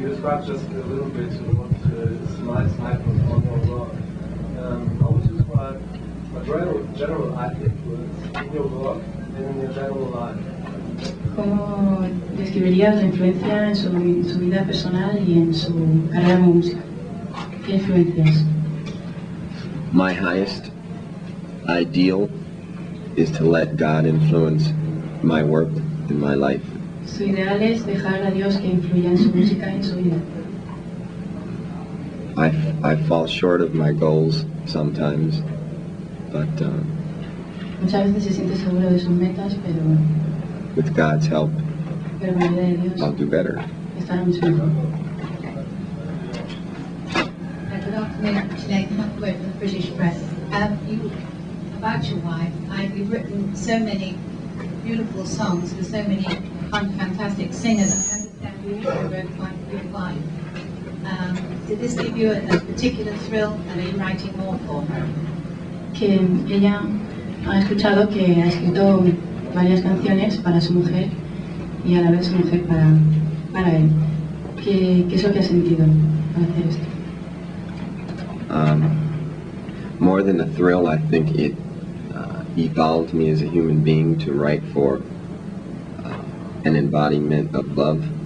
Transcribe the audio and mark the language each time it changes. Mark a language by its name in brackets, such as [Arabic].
[English] You described just a little bit what Smile's life was all about. How would you describe general influence in your work and in your general life? [Spanish] ¿Cómo describirías la influencia en su vida personal y en su carrera como música? ¿Qué influencias? [English] My highest ideal is to let God influence my work and my life. [Spanish] Su ideal es dejar a Dios que influya en su música y en su vida. [English] I fall short of my goals sometimes, but [Spanish] Muchas veces se siente seguro de sus metas, pero [English] with God's help, [Spanish] con la ayuda de Dios [English] I'll do better. [Spanish] estará mucho mejor. [English] Good afternoon, Sinead Huntworth from the British Press. About your wife, you've written so many beautiful songs for so many fantastic singers. I understand you also wrote quite a few live. Did this give you a particular thrill, and are you writing more for her? [Spanish] Que ella ha escuchado que ha escrito varias canciones para su mujer y a la vez su mujer para él. ¿Qué es lo que ha sentido al hacer esto? [English] More than a thrill, I think it evolved me as a human being to write for an embodiment of love.